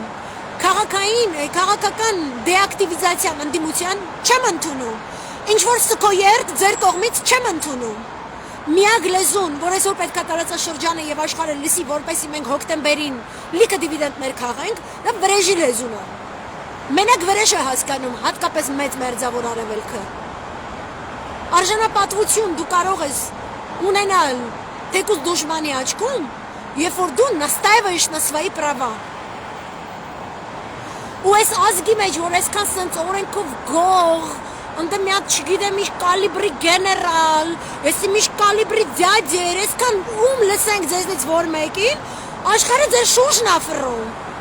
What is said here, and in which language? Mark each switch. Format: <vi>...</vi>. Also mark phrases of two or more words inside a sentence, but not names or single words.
<hy>Քաղաքական դեակտիվիզացիան, ընդդիմության չեմ ընդունում։ Ինչ որ սկոյերտ ձեր կողմից չեմ ընդունում։ Միակ լեզուն, որ այսօր պետք է տարածաշրջանը եւ աշխարհը լսի, որպեսզի մենք հոկտեմբերին լիքը դիվիդենտներ քաղենք, դա վրեժի լեզուն է։ Մենակ վրեժը հասկանում, հատկապես մեծ մերձավոր արևելքը։ Արժանապատվություն դու կարող ես ունենալ թեկուզ դուշմանի աչքում, երբ որ դու</hy> <ru>настаиваешь на свои права։</ru> <hy>Ու այս ազգի մեջ, որ այսքան սենց օրենքով գող, ընդ մի հատ չգիտեմ ինչ կալիբրի գեներալ, եսի ինչ կալիբրի դյադեր, այսքան ում լսենք ձեզնից որ մեկին, աշխարհը ձեր շուրջն ա ֆռում։</hy>